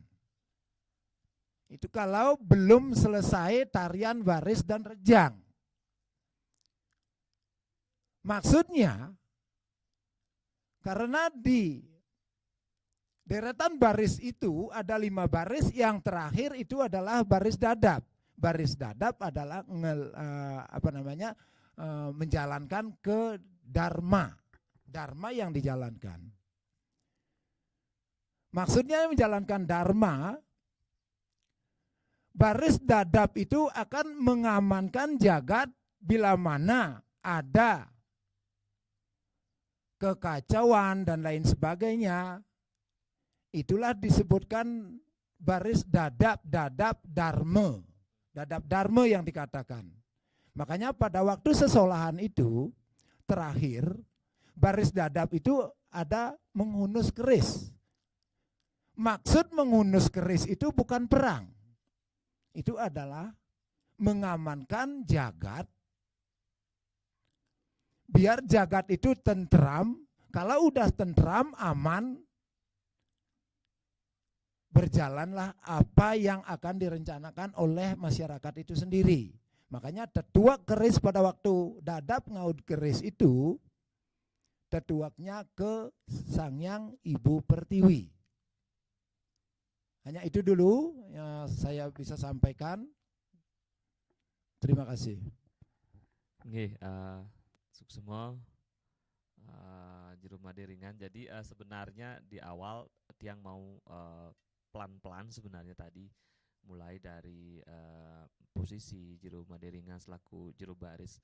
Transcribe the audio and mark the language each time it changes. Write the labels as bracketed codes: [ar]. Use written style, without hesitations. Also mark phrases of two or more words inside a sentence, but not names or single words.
[id] Itu kalau belum selesai tarian baris dan rejang. Maksudnya, karena di deretan baris itu ada 5 baris, yang terakhir itu adalah baris dadap. Baris dadap adalah menjalankan ke dharma. Dharma yang dijalankan. Maksudnya menjalankan dharma, baris dadap itu akan mengamankan jagat bila mana ada kekacauan dan lain sebagainya. Itulah disebutkan baris dadap dharma. Dadap dharma yang dikatakan. Makanya pada waktu sesolahan itu terakhir, baris dadap itu ada menghunus keris. Maksud menghunus keris itu bukan perang. Itu adalah mengamankan jagat. Biar jagat itu tentram. Kalau udah tentram, aman, berjalanlah apa yang akan direncanakan oleh masyarakat itu sendiri. Makanya tetuak keris pada waktu dadap ngaud keris itu, tetuaknya ke Sangyang Ibu Pertiwi. Hanya itu dulu yang saya bisa sampaikan. Terima kasih. [ban] Nggih, Suksema, Jero Maderingan. [id] Jadi sebenarnya di awal tiang mau pelan-pelan sebenarnya tadi, mulai dari posisi Jero Maderingan selaku jero baris.